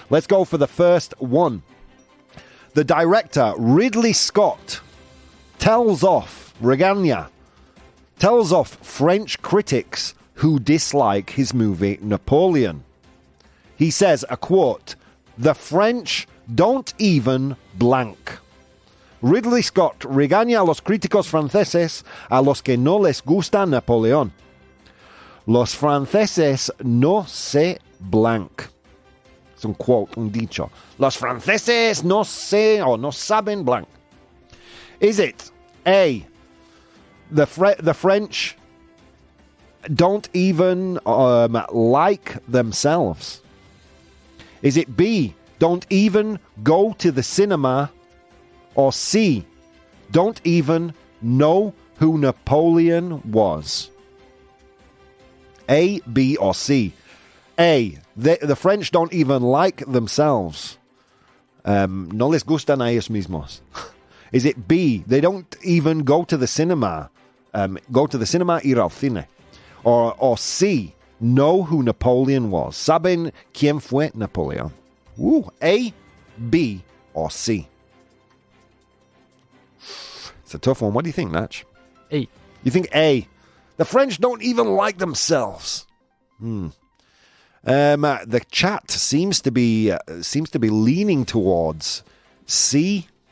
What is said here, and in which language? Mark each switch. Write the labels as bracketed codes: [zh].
[en] Let's go for the first one. The director, Ridley Scott, tells off French critics who dislike his movie Napoleon. He says, a quote, "The French don't even blank." [es] Ridley Scott regaña a los críticos franceses a los que no les gusta Napoleón. Los franceses no se blank. Es un quote, un dicho. Los franceses no saben blank. [en] Is it A, the French don't even like themselves? Is it B, don't even go to the cinema? Or C, don't even know who Napoleon was? A, B, or C? A, the French don't even like themselves. [es] No les gustan a ellos mismos. [en] Is it B, they don't even go to the cinema? Go to the cinema, [es] ir al cine. [en] Or C, know who Napoleon was? [es] Saben quién fue Napoleon? [en] A, B, or C? It's a tough one. What do you think, Natch? A. You think A? The French don't even like themselves. The chat seems to be leaning towards C.